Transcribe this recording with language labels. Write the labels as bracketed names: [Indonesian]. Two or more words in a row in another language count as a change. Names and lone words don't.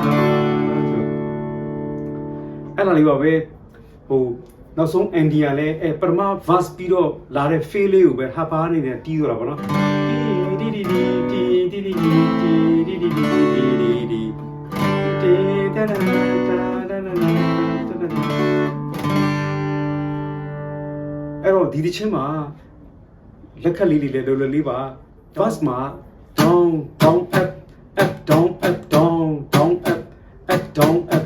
[Burmese] အဲ့လိုလေးပါပဲဟိုနောက်ဆုံး ND ကလည်းပထမ verse ပြီးတော့လာတဲ့ feel လေးကိုပဲဟာပါနေနဲ့တီးတော့တာပေါ့နော်တီတီတီတီတီတီတီတီတီတီတီ အဲ့တော့ဒီတစ်ချင်းမှာလက်ခတ်လေးတွေလည်းလိုလေးပါ verse မှာ [English] down down up up down up down down up up down up